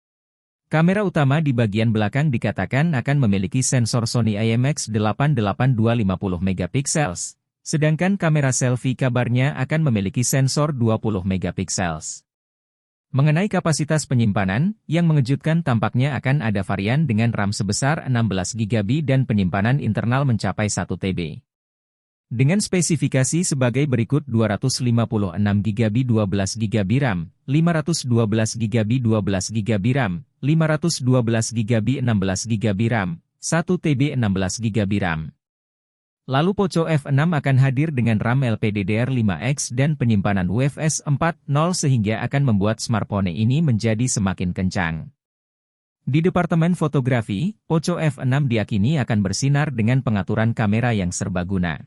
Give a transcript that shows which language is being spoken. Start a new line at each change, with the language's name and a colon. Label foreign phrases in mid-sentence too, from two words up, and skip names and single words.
Indonesian: Kamera utama di bagian belakang dikatakan akan memiliki sensor Sony IMX88250MP, sedangkan kamera selfie kabarnya akan memiliki sensor 20MP. Mengenai kapasitas penyimpanan, yang mengejutkan tampaknya akan ada varian dengan RAM sebesar 16GB dan penyimpanan internal mencapai 1TB. Dengan spesifikasi sebagai berikut 256GB 12GB RAM, 512GB 12GB RAM, 512GB 16GB RAM, 1TB 16GB RAM. Lalu Poco F6 akan hadir dengan RAM LPDDR5X dan penyimpanan UFS 4.0 sehingga akan membuat smartphone ini menjadi semakin kencang. Di departemen fotografi, Poco F6 diyakini akan bersinar dengan pengaturan kamera yang serbaguna.